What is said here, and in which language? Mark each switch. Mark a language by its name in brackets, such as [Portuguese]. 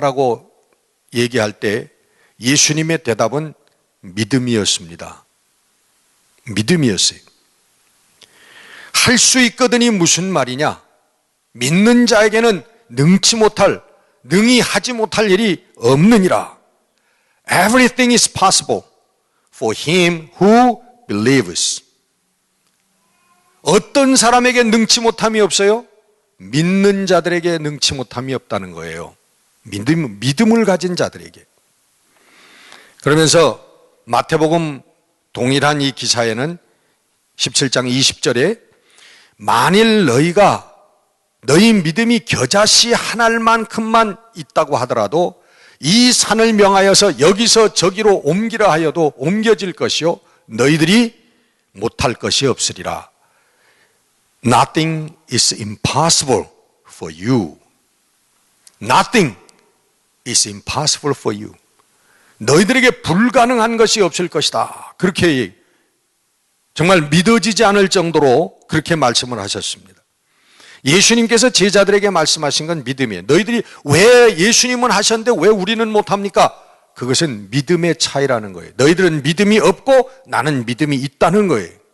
[Korean] 라고 얘기할 때 예수님의 대답은 믿음이었습니다. 믿음이었어요. 할 수 있거든이 무슨 말이냐? 믿는 자에게는 능히 하지 못할 일이 없느니라. [English] Everything is possible for him who believes. [Korean] 어떤 사람에게 능치 못함이 없어요? 믿는 자들에게 능치 못함이 없다는 거예요. 믿음을 가진 자들에게. 그러면서 마태복음 동일한 이 기사에는 17장 20절에 만일 너희 믿음이 겨자씨 한 알만큼만 있다고 하더라도 이 산을 명하여서 여기서 저기로 옮기라 하여도 옮겨질 것이요 너희들이 못할 것이 없으리라. [English] Nothing is impossible for you. Nothing is impossible for you. [Korean] 너희들에게 불가능한 것이 없을 것이다. 그렇게 정말 믿어지지 않을 정도로 그렇게 말씀을 하셨습니다. 예수님께서 제자들에게 말씀하신 건 믿음이에요. 너희들이 왜 예수님은 하셨는데 왜 우리는 못합니까? 그것은 믿음의 차이라는 거예요. 너희들은 믿음이 없고 나는 믿음이 있다는 거예요.